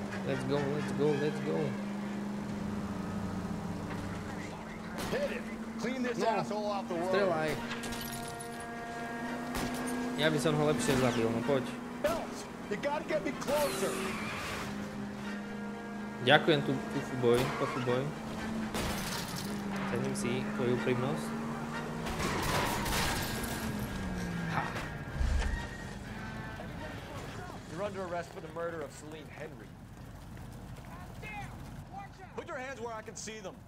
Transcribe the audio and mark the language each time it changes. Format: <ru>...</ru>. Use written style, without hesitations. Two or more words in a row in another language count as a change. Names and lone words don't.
<en>Let's go, let's go, let's go. No,</en> <sk>strelaj. Ja by som ho lepšie zabil, no poď. Ďakujem tu, Pofuboj. Cením si tvoju úprimnosť.</sk> <en>You're under arrest for the murder of Celine Henry. Put your hands where I can see them.</en>